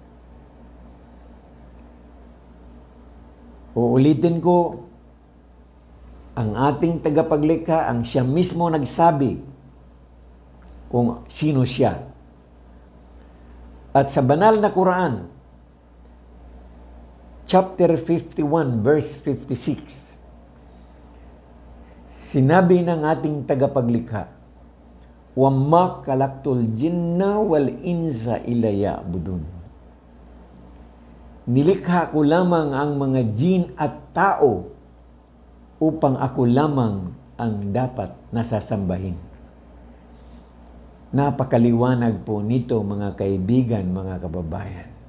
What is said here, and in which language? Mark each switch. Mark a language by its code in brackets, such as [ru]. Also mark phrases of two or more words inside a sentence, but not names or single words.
[tl] Uulitin ko, ang ating tagapaglikha, ang siya mismo nagsabi kung sino siya. At sa banal na Quran, chapter 51, verse 56, sinabi ng ating tagapaglikha, [ar] وَمَا خَلَقْتُ الْجِنَّ وَالْإِنسَ إِلَّا يَعْبُدُونِ. [tl] Nilikha ko lamang ang mga jin at tao upang ako lamang ang dapat nasasambahin. Napakaliwanag po nito mga kaibigan, mga kababayan.